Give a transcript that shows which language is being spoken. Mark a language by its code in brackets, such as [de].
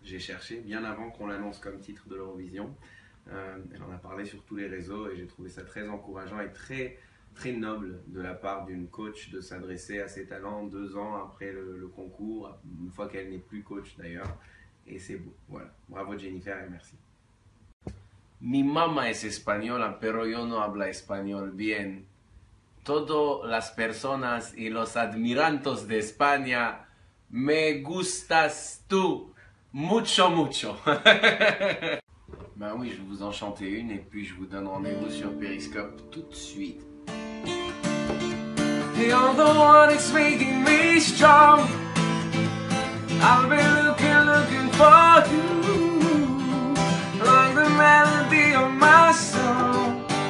[fr] J'ai cherché, bien avant qu'on l'annonce comme titre de l'Eurovision. Elle en a parlé sur tous les réseaux et j'ai trouvé ça très encourageant et très, très noble de la part d'une coach de s'adresser à ses talents 2 ans après le concours, une fois qu'elle n'est plus coach d'ailleurs. Et c'est beau, voilà. Bravo Jennifer et merci. [es] Mi mamá es española, pero yo no hablo español bien. Todas las personas y los admirantes de España, me gustas tú, mucho, mucho. [fr] Ben oui, je vais vous en chanter une et puis je vous donne rendez-vous sur Periscope tout de suite. [en] You're the one that's making me strong. I've been looking for you, like the melody of my song.